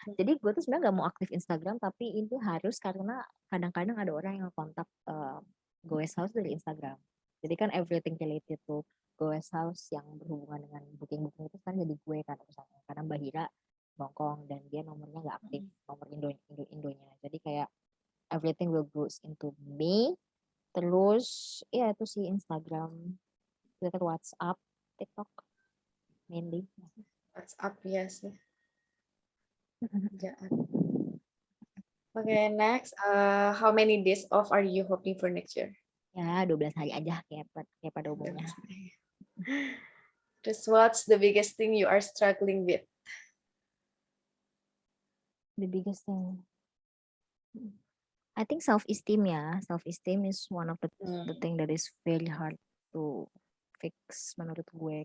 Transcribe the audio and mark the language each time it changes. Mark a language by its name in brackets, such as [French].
[Indonesian] Jadi gue tuh sebenarnya nggak mau aktif Instagram, tapi itu harus karena kadang-kadang ada orang yang kontak Goes House dari Instagram. Jadi kan [English] everything related to [Indonesian] Goes House yang berhubungan dengan booking itu kan jadi gue kan urusannya. Karena Mbak Hira Hongkong dan dia nomornya nggak aktif, nomor Indonya. Jadi kayak [English] everything will goes into me. [Indonesian] Terus ya itu sih Instagram, Twitter, WhatsApp, TikTok mainly. WhatsApp ya sih. [English] Okay, next. How many days off are you hoping for next year? [Indonesian] Ya 12 hari aja kayak pada umumnya. Terus [English] what's the biggest thing you are struggling with? The biggest thing, I think self-esteem ya. Self-esteem is one of the thing that is very hard to fix [Indonesian] menurut gue.